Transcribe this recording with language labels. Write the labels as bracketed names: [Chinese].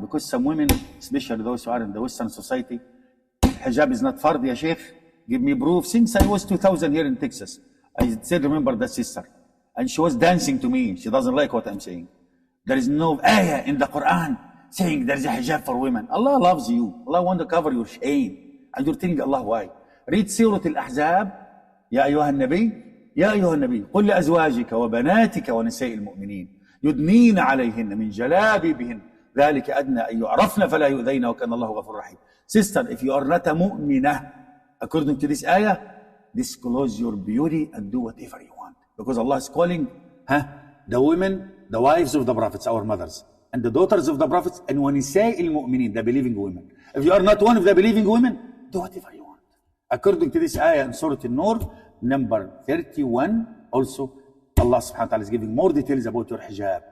[English] Because some women, especially those who are in the Western society, hijab is not fard, ya sheikh. Give me proof. Since I was 2000 here in Texas, I still remember that sister. And she was dancing to me. She doesn't like what I'm saying. There is no ayah in the Quran saying there is a hijab for women. Allah loves you. Allah wants to cover your shame. And you're telling Allah why. Read Surat Al-Ahzab. [Arabic] يا أيها النبي يا أيها النبي قل لأزواجك وبناتك ونساء المؤمنين يدنين عليهن من جلابيبهن ذلك أدنى أن يعرفن فلا يؤذين وكان الله غفور رحيم. [English] Sister, if you are not a mu'minah, according to this ayah, disclose your beauty and do whatever you want. Because Allah is calling the women, the wives of the prophets, our mothers, and the daughters of the prophets, and [Arabic] وَنِسَاءِ الْمُؤْمِنِينَ, [English] the believing women. If you are not one of the believing women, do whatever you want. According to this ayah in Surat An-Noor, number 31, also, Allah subhanahu wa ta'ala is giving more details about your hijab.